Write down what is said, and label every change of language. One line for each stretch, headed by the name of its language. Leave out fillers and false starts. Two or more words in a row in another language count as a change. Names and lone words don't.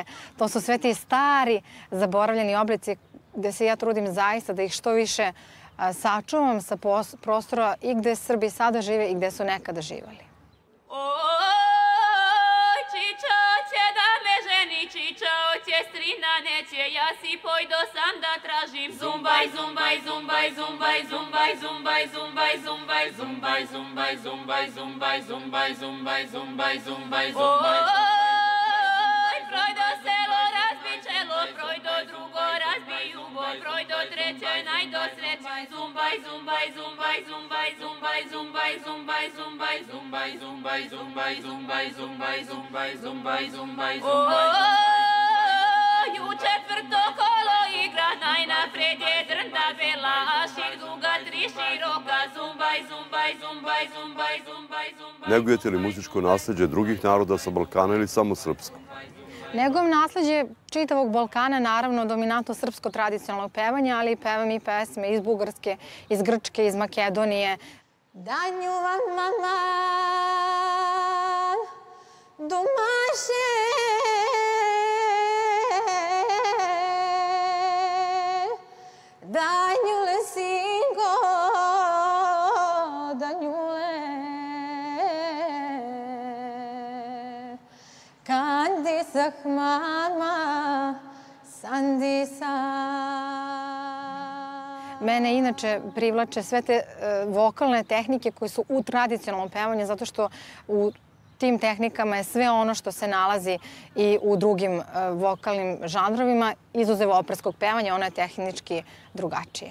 Serbian: To su sve ti stari zaboravljeni oblici gde se ja trudim zaista da ih što više sačuvam sa prostora i gde Srbi sada žive i gde su nekada živali. Čičo će da me ženi, čičo će strina neće, ja si pojdo sam da tražim. Zumbaj, zumbaj, zumbaj, zumbaj, zumbaj, zumbaj, zumbaj, zumbaj, zumbaj, zumbaj, zumbaj, zumbaj, zumbaj, zumbaj, zumbaj, zumbaj, zumbaj. Projdo selo razbi čelo, projdo drugo razbi jugo, projdo treće najdo sreće. Zumbaj, zumbaj, zumbaj, zumbaj, zumbaj, zumbaj, zumbaj, zumbaj, zumbaj, zumbaj, zumbaj, zumbaj, zumbaj, zumbaj, zumbaj, zumbaj, zumbaj. U četvrto kolo igra, najnapred je drnda bela, a ših duga tri široka. Zumbaj, zumbaj, zumbaj, zumbaj, zumbaj, zumbaj. Negujete li muzičko nasleđe drugih naroda sa Balkana ili samo srpsko? Negujem nasleđe čitavog Balkana, naravno dominantno srpsko tradicionalno pevanje, ali pevam i pesme iz Bugarske, iz Grčke, iz Makedonije. Danju vam mama domaše, danjule singo, danjule, kandi mama, sandi Mene inače privlače sve te vokalne tehnike koje su u tradicionalnom pevanju, zato što u tim tehnikama je sve ono što se nalazi i u drugim vokalnim žanrovima, izuzev operskog pevanja, ono je tehnički drugačije.